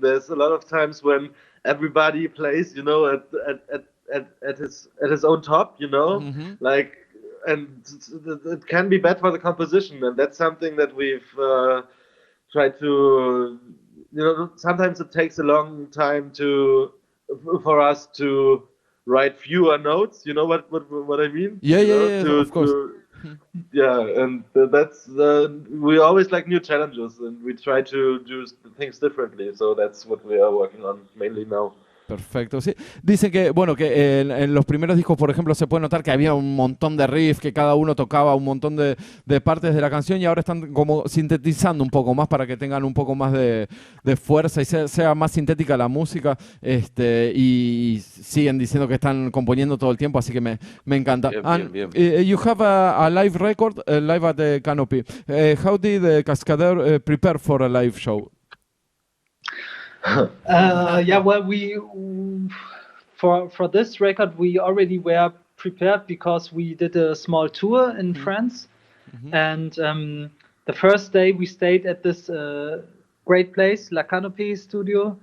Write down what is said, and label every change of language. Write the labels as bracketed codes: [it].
[en] There's a lot of times when everybody plays, at his own top, like, and it can be bad for the composition, and that's something that we've tried to, sometimes it takes a long time for us to write fewer notes. You know what I mean? Yeah, of course. Yeah, and that's we always like new challenges, and we try to do things differently. So that's what we are working on mainly now. [es] Perfecto, sí. Dicen que, bueno, que en los primeros discos, por ejemplo, se puede notar que había un montón de riffs, que cada uno tocaba un montón de partes de la canción, y ahora están como sintetizando un poco más para que tengan un poco más de fuerza y sea más sintética la música, y siguen diciendo que están componiendo todo el tiempo, así que me encanta. Bien. [en] You have a live record, live at the Canopy. How did KASKADEUR prepare for a live show? Yeah, well, we for this record we already were prepared because we did a small tour in France, and the first day we stayed at this great place, La Canopy Studio.